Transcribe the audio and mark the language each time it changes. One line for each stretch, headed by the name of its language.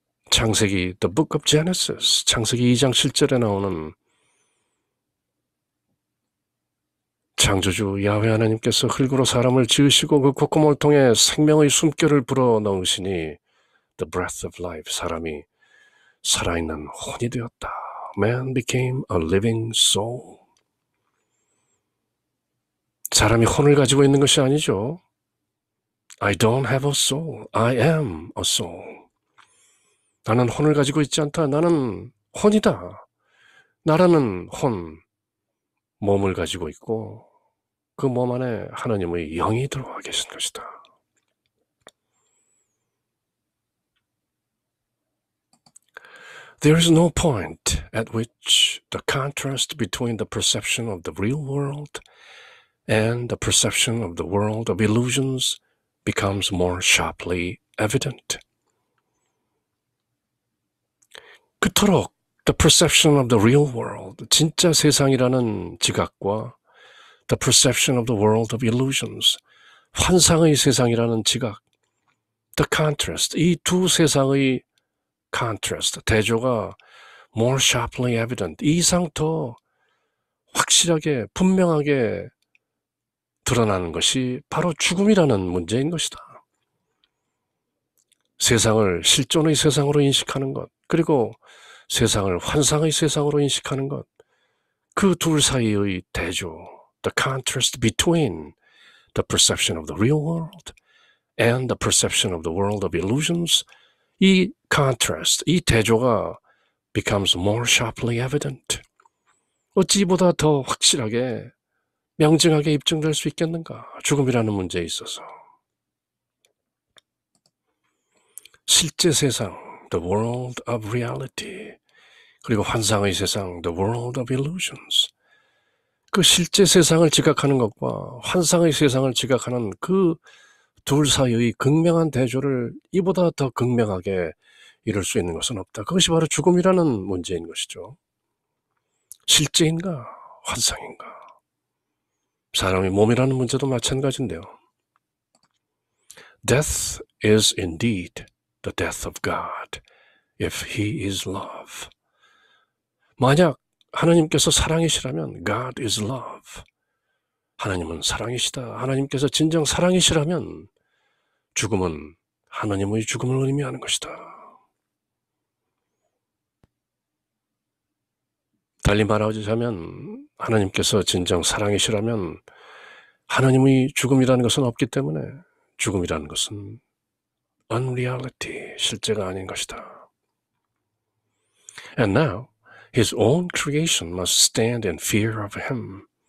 Korean: 창세기
English: The Book of Genesis
Korean: 창세기 2장 7절에 나오는 창조주 야훼 하나님께서 흙으로 사람을 지으시고 그 콧구멍을 통해 생명의 숨결을 불어넣으시니
English: The breath of life
Korean: 사람이 살아있는 혼이 되었다.
English: Man became a living soul.
Korean: 사람이 혼을 가지고 있는 것이 아니죠.
English: I don't have a soul. I am a soul.
Korean: 나는 혼을 가지고 있지 않다. 나는 혼이다. 나라는 혼, 몸을 가지고 있고 그 몸 안에 하나님의 영이 들어와 계신 것이다.
English: There is no point at which the contrast between the perception of the real world and the perception of the world of illusions becomes more sharply evident.
Korean: 그토록
English: the perception of the real world,
Korean: 진짜 세상이라는 지각과
English: the perception of the world of illusions,
Korean: 환상의 세상이라는 지각,
English: the contrast,
Korean: 이 두 세상의 contrast, 대조가
English: more sharply evident,
Korean: 이 이상 더 확실하게 분명하게 드러나는 것이 바로 죽음이라는 문제인 것이다. 세상을 실존의 세상으로 인식하는 것, 그리고 세상을 환상의 세상으로 인식하는 것, 그 둘 사이의 대조,
English: the contrast between the perception of the real world and the perception of the world of illusions, 이 contrast,
Korean: 이 대조가
English: becomes more sharply evident.
Korean: 어찌 보다 더 확실하게 명징하게 입증될 수 있겠는가? 죽음이라는 문제에 있어서. 실제 세상,
English: the world of reality,
Korean: 그리고 환상의 세상,
English: the world of illusions.
Korean: 그 실제 세상을 지각하는 것과 환상의 세상을 지각하는 그 둘 사이의 극명한 대조를 이보다 더 극명하게 이룰 수 있는 것은 없다. 그것이 바로 죽음이라는 문제인 것이죠. 실제인가? 환상인가? 사람의 몸이라는 문제도 마찬가지인데요.
English: Death is indeed the death of God, if He is love.
Korean: 만약 하나님께서 사랑이시라면
English: God is love.
Korean: 하나님은 사랑이시다. 하나님께서 진정 사랑이시라면 죽음은 하나님의 죽음을 의미하는 것이다. 달리 말하자면 하나님께서 진정 사랑이시라면 하나님의 죽음이라는 것은 없기 때문에 죽음이라는 것은 unreality, 실제가 아닌 것이다.
English: And now, his own creation must stand in fear of him.